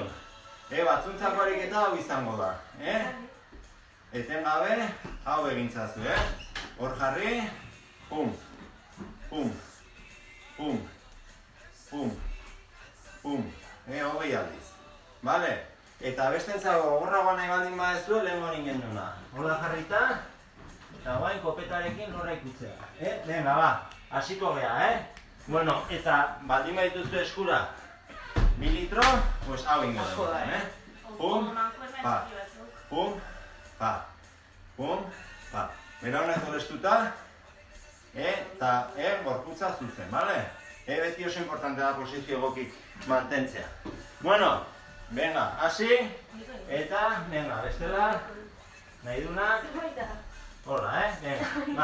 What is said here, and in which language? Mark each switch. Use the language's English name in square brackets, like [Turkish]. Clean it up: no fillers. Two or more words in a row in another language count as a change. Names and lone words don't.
[Basque] Batzuntzako ariketa hau izango da, etengabe, hau egintzazu, hor jarri, pum, pum, pum, pum, pum, hogei aldiz, bale? Eta bestentzako gogorragoa nahi baldin badezu, lehen hori genduna. Hola jarrita, eta guain kopetarekin lorra ikutzea. Venga, ba, hasiko gea, Bueno, eta baldin badituzu eskura 1 litro, pues hau ingo dugu, Pum, pa, pum, pa, pum, pa. Bera honek tolestuta, eta gorputza zuzen, bale? Beti oso importante da posizio egokik mantentzea. Bueno, venga, hasi, eta, venga, bestela, nahi dunak. Hola, venga, ba.